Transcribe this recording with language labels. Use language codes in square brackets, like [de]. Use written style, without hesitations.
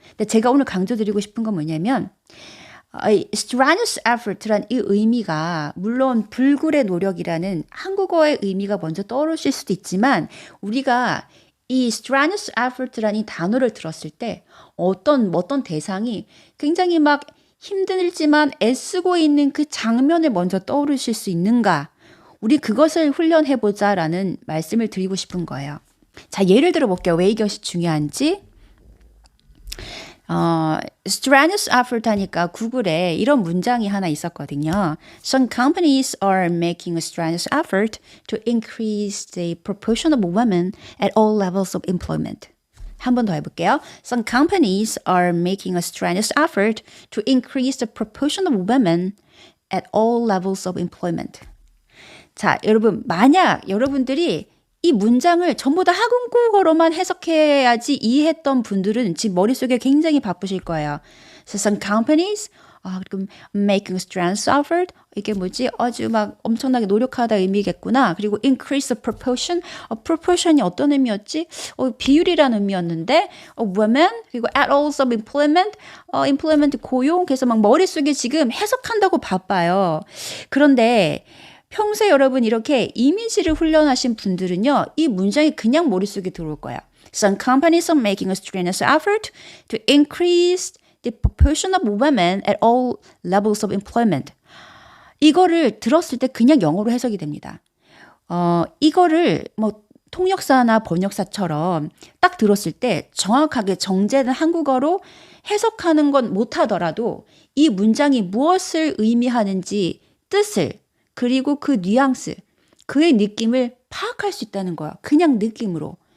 [ko] 근데 제가 오늘 강조드리고 싶은 건 뭐냐면 strenuous effort란 이 의미가 물론 불굴의 노력이라는 한국어의 의미가 먼저 떠오르실 수도 있지만 우리가 이 strenuous effort라는 이 단어를 들었을 때 어떤 대상이 굉장히 막 힘들지만 애쓰고 있는 그 장면을 먼저 떠오르실 수 있는가? 우리 그것을 훈련해보자라는 말씀을 드리고 싶은 거예요. 자, 예를 들어 볼게요. 왜 이것이 중요한지. strenuous effort 하니까 구글에 이런 문장이 하나 있었거든요. [en] Some companies are making a strenuous effort to increase the proportion of women at all levels of employment. [ko] 한 번 더 해볼게요. [en] Some companies are making a strenuous effort to increase the proportion of women at all levels of employment. [ko] 자, 여러분, 만약 여러분들이 이 문장을 전부 다 한국어로만 해석해야지 이해했던 분들은 지금 머릿속에 굉장히 바쁘실 거예요. [en] So some companies are making a strenuous effort. [ko] 이게 뭐지? 아주 막 엄청나게 노력하다 의미겠구나. 그리고 [en] increase the proportion. [ko] proportion이 어떤 의미였지? 비율이라는 의미였는데, women, 그리고 [en] at all of employment, [ko] employment 고용. 그래서 막 머릿속에 지금 해석한다고 바빠요. 그런데 평소에 여러분 이렇게 이미지를 훈련하신 분들은요, 이 문장이 그냥 머릿속에 들어올 거예요. [en] Some companies are making a strenuous effort to increase the proportion of women at all levels of employment. [ko] 이거를 들었을 때 그냥 영어로 해석이 됩니다. 이거를 뭐 통역사나 번역사처럼 딱 들었을 때 정확하게 정제된 한국어로 해석하는 건 못하더라도 이 문장이 무엇을 의미하는지 뜻을 그리고 그 뉘앙스, 그의 느낌을 파악할 수 있다는 거야. 그냥 느낌으로.